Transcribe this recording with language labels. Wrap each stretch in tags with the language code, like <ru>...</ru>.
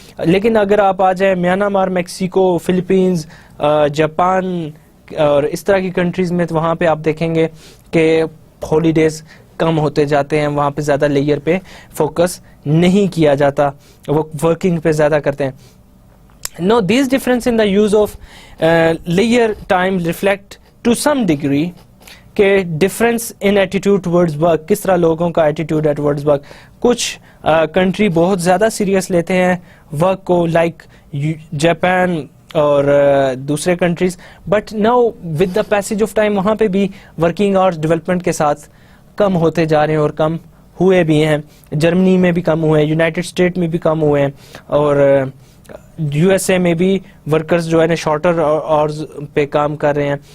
<ur>لیکن اگر آپ آ جائیں میانمار, میکسیکو, فلپینز, جاپان اور اس طرح کی کنٹریز میں تو وہاں پہ آپ دیکھیں گے کہ ہالیڈیز کم ہوتے جاتے ہیں, وہاں پہ زیادہ لیئر پہ فوکس نہیں کیا جاتا, وہ ورکنگ پہ زیادہ کرتے ہیں.</ur> <en>No, these difference in the use of layer time reflect to some degree کہ difference in attitude towards work,</en> <ur>کس طرح لوگوں کا</ur> <en>attitude towards work.</en> <ur>کچھ کنٹری بہت زیادہ سیریس لیتے ہیں ورک کو, لائک جاپان اور دوسرے countries.</ur> <en>but now with the passage of time</en> <ur>وہاں پہ بھی ورکنگ آورس ڈیولپمنٹ کے ساتھ کم ہوتے جا رہے ہیں اور کم ہوئے بھی ہیں. جرمنی میں بھی کم ہوئے ہیں, یونائٹڈ اسٹیٹ میں بھی کم ہوئے ہیں, اور یو ایس اے میں بھی ورکرز جو ہے نا شارٹر آورز پہ کام کر رہے ہیں.</ur>